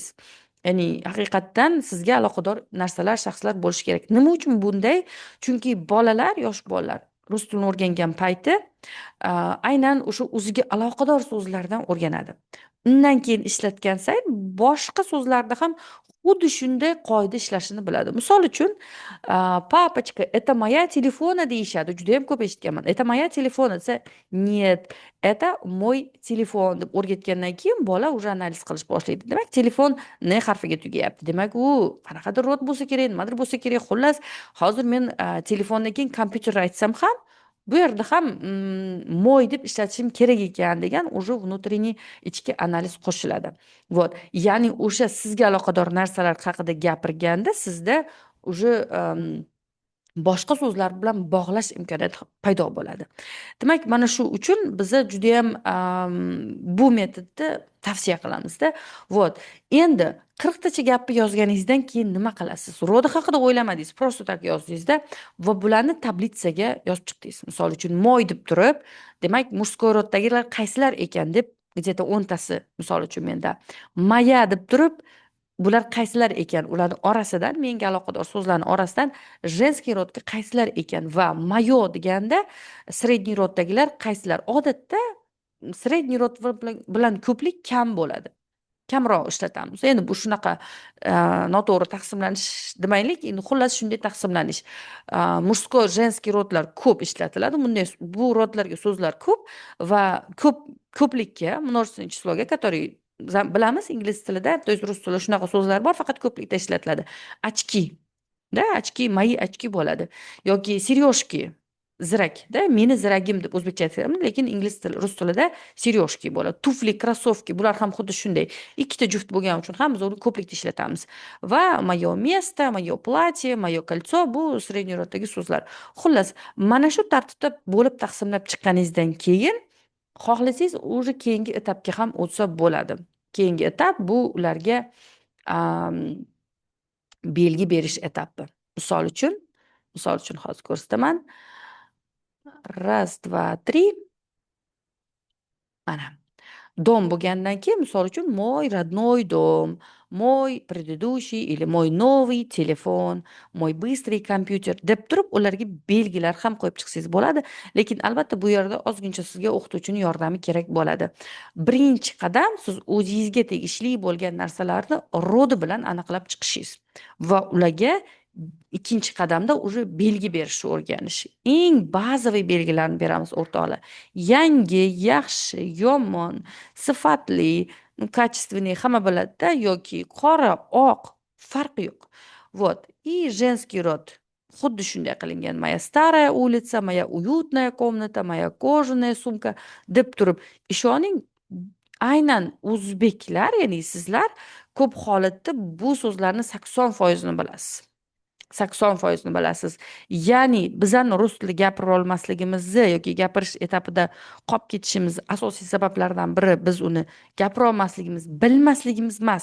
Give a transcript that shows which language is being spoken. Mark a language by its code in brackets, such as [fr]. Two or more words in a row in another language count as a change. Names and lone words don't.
[uz] Ya'ni haqiqatdan sizga aloqador narsalar, shaxslar bo'lishi kerak. Nima uchun bunday? Chunki bolalar, yosh bolalar rus tilini o'rgangan payti aynan o'sha o'ziga aloqador so'zlardan o'rganadi. Undan keyin ishlatgan sayin boshqa so'zlarda ham xuddi shunday qoida ishlashini biladi. Misol uchun, [ru] "Папочка, это моя telefona" deyishadi. [uz] Juda ham ko'p eshitganman. [ru] "Это моя telefona" [uz] desa, [ru] "Нет, это мой telefon" [uz] deb o'rgatgandan keyin bola уже analiz qilish boshlaydi. Demak, telefon N harfiga tugayapti. Demak, u qanaqadir rod bo'lsa kerak, nimadir bo'lsa kerak. Xullas, hozir men telefondan keyin kompyuterni aytsam ham, bu yerda ham moy deb ishlatishim kerak ekan degan [ru] уже внутренний [uz] ichki analiz qo'shiladi. Вот. Ya'ni o'sha sizga aloqador narsalar haqida gapirganda sizda уже boshqa so'zlar bilan bog'lash imkoniyati paydo bo'ladi. Demak, mana shu uchun biza juda ham bu metodni tavsiya qilamizda. Вот. Endi 40 tacha gapni yozganingizdan keyin nima qilasiz? Rodi haqida o'ylamadingiz, [ru] просто tak [uz] yozdingizda va bularni tablitsaga yozib chiqdingiz. Misol uchun, moy deb turib, demak, mужской roddagilar qaysilar ekan deb где-то 10 tasi, misol uchun menda "Моя" deb turib, bular qaysilar ekan, ularni orasidan, menga aloqador so'zlarni orasidan женский rodga qaysilar ekan va "Moё" deganda средний roddagilar qaysilar. Odatda средний rod bilan ko'plik kam bo'ladi. Kamroq ishlatamiz. Endi bu shunaqa noto'g'ri taqsimlanish demaylik, endi xullas shunday taqsimlanish. Mужской, женский rodlar ko'p ishlatiladi. Bunday bu rodlarga so'zlar ko'p va ko'plikka, [ru] множественное числоga, который [uz] bilamiz ingliz tilida, [ru] то есть [uz] rus tilida shunaqa so'zlar bor, faqat ko'plikda ishlatiladi. Ochki, da, ochki, [ru] moи ochки [uz] bo'ladi yoki сережки, zirak, da, meni ziragim deb o'zbekcha aytamiz, lekin ingliz tili, rus tilida serежки bo'ladi. Tufli, krossovki, bular ham xuddi shunday. Ikkita juft bo'lgani uchun ham biz uni ko'plikda ishlatamiz. Va [ru] moё место, моё платье, моё кольцо [uz] bu средний roddagi so'zlar. Xullas, mana shu tartibda bo'lib taqsimlab chiqqaningizdan keyin xohlasangiz уже keyingi etapga ham o'tsa bo'ladi. Keyingi etap bu ularga belgi berish etapi. Misol uchun hozir ko'rsataman. 1, 2, 3. Mana. Дом bo'lgandan keyin misol uchun [ru] мой родной дом, мой предыдущий или мой новый telefon, мой быстрый kompyuter [uz] deb turib ularga belgilar ham qo'yib chiqsangiz bo'ladi. Lekin albatta bu yerda ozgincha sizga o'qituvchining yordami kerak bo'ladi. Birinchi qadam siz o'zingizga tegishli bo'lgan narsalarni rodi bilan aniqlab chiqishingiz va ularga ikkinchi qadamda уже belgi berishni o'rganish. Eng bazaviy belgilarni beramiz o'rtoqlar. Yangi, yaxshi, yomon, sifatli, качественный hamma biladi-da, yoki qora, oq farqi yo'q. Вот. [ru] И женский род. [uz] Xuddi shunday qilingan. [ru] Моя старая улица, моя уютная комната, моя кожаная сумка [uz] deb turib, ishoning, aynan o'zbeklar, ya'ni sizlar ko'p holatda bu so'zlarni 80% bilasiz. 80% bilasiz. Ya'ni bizani rus tili gapira olmasligimizni yoki gapirish etapida qolib ketishimiz asosiy sabablardan biri biz uni gapira olmasligimiz, bilmasligimiz emas.